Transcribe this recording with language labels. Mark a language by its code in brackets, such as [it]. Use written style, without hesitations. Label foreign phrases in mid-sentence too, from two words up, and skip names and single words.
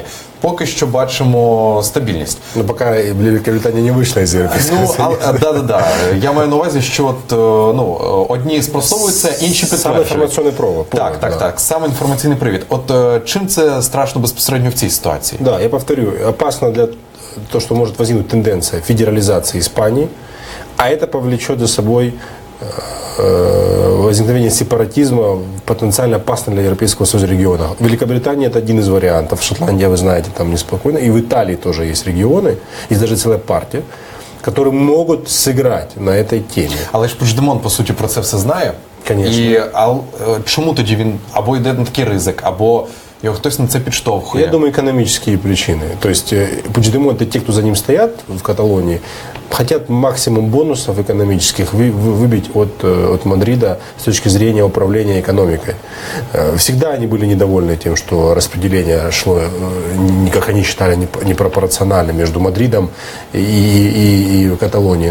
[uk] Поки що бачимо стабільність. Ну, поки Великобританія не вийшла із Європейського Союзу. Да. Я маю на увазі, що от, одні спростовуються, інші підтверджують. Саме інформаційний провод. Так. Саме інформаційний привід. От чим це страшно безпосередньо в цій ситуації? [ru] Да, я повторю, опасно для того, что может возникнуть тенденция федерализации Испании, а это повлечет за собой возникновение сепаратизма, потенциально опасно для Европейского Союза региона. Великобритания – это один из вариантов. Шотландия, вы знаете, там неспокойно. И в Италии тоже есть регионы, есть даже целая партия, которые могут сыграть на этой теме. [uk] Але ж Пучдемон, по суті, про це все знає. Конечно. І чому тоді він або йде на такий ризик, або його хтось на це підштовхує? [ru] Я думаю, экономические причины. То есть Пучдемон и те, кто за ним стоят в Каталонии, хотят максимум бонусов экономических выбить от Мадрида с точки зрения управления экономикой. Всегда они были недовольны тем, что распределение шло, как они считали, непропорционально между Мадридом и Каталонией.